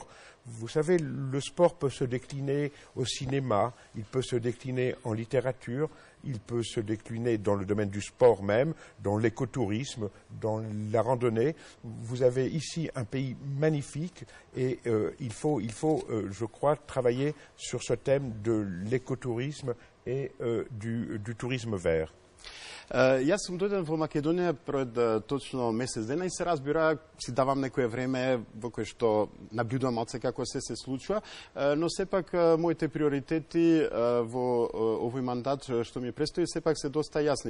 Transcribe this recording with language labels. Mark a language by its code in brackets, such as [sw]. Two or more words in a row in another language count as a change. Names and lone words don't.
[fr] Vous savez, le sport peut se décliner au cinéma, il peut se décliner en littérature, il peut se décliner dans le domaine du sport même, dans l'écotourisme, dans la randonnée. Vous avez ici un pays magnifique et il faut, je crois, travailler sur ce thème de l'écotourisme et du tourisme vert. [mk] Јас сум дојден во Македонија пред точно месец дена и се разбира, си давам некое време во кое што наблюдувам од се како се случува, но сепак моите приоритети во овој мандат што ми престои сепак се доста јасни.